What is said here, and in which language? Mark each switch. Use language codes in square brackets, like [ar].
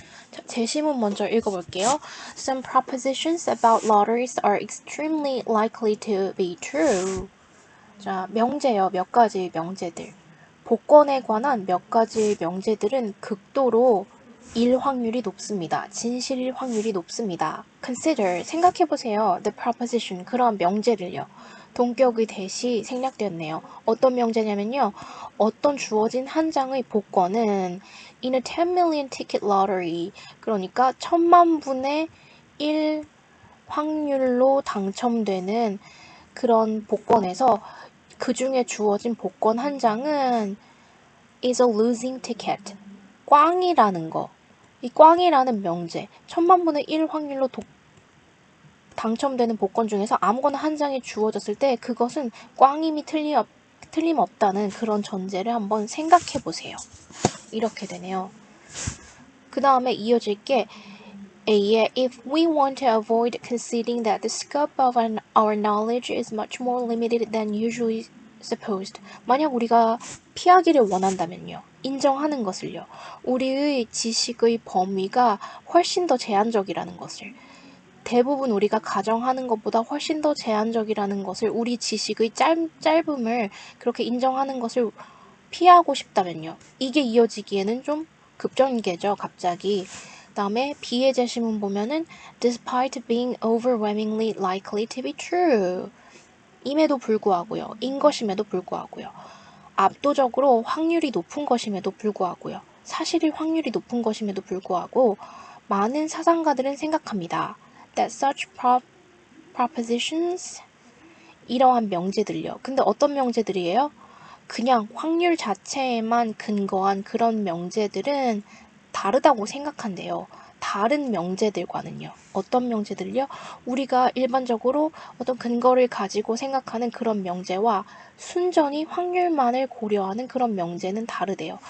[ko] 자, 제시문 먼저 읽어볼게요. [en] Some propositions about lotteries are extremely likely to be true. [ko] 자, 명제요. 몇 가지 명제들. 복권에 관한 몇 가지 명제들은 극도로 일 확률이 높습니다. 진실일 확률이 높습니다. [en] Consider, [ko] 생각해보세요. [en] The proposition, [ko] 그런 명제를요. 동격의 대시 생략되었네요. 어떤 명제냐면요. 어떤 주어진 한 장의 복권은 [en] in a 10 million ticket lottery, [ko] 그러니까 1000만 분의 1 확률로 당첨되는 그런 복권에서 그 중에 주어진 복권 한 장은 [en] is a losing ticket. [ko] 꽝이라는 거. 이 꽝이라는 명제. 1000만 분의 1 확률로 당첨되는 복권 중에서 아무거나 한 장이 주어졌을 때 그것은 꽝임이 틀림없다는 그런 전제를 한번 생각해 보세요. 이렇게 되네요. 그 다음에 이어질 게 A에 [en] if we want to avoid conceding that the scope of our knowledge is much more limited than usually supposed. [ko] 만약 우리가 피하기를 원한다면요. 인정하는 것을요. 우리의 지식의 범위가 훨씬 더 제한적이라는 것을. 대부분 우리가 가정하는 것보다 훨씬 더 제한적이라는 것을, 우리 지식의 짧음을 그렇게 인정하는 것을 피하고 싶다면요. 이게 이어지기에는 좀 급전개죠, 갑자기. 그 다음에 B의 제시문 보면은 [en] despite being overwhelmingly likely to be true. [ko] 임에도 불구하고요. 인 것임에도 불구하고요. 압도적으로 확률이 높은 것임에도 불구하고요. 사실일 확률이 높은 것임에도 불구하고 많은 사상가들은 생각합니다. [en] That such propositions, [ko] 이러한 명제들요. 근데 어떤 명제들이에요? 그냥 확률 자체에만 근거한 그런 명제들은 다르다고 생각한대요. 다른 명제들과는요. 어떤 명제들요? 우리가 일반적으로 어떤 근거를 가지고 생각하는 그런 명제와 순전히 확률만을 고려하는 그런 명제는 다르대요.